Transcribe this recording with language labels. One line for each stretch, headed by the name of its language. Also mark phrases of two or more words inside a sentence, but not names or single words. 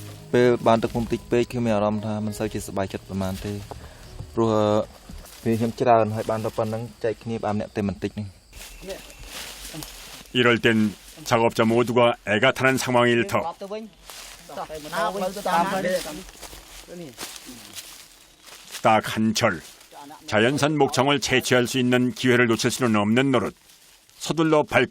Khmer: ពេលបានទឹកមុំតិចពេកគឺមានអារម្មណ៍ថាមិនសូវជាសប្បាយចិត្តប្រហែលទេព្រោះវាខ្ញុំច្រើនហើយបានទៅប៉ុណ្ណឹងចែកគ្នាបានអ្នកតែបន្តិចហ្នឹង
Korean: 이럴 땐 작업자 모두가 애가 타는 상황일 터. 딱 한철 자연산 목청을 채취할 수 있는 기회를 놓칠 수는 없는 노릇.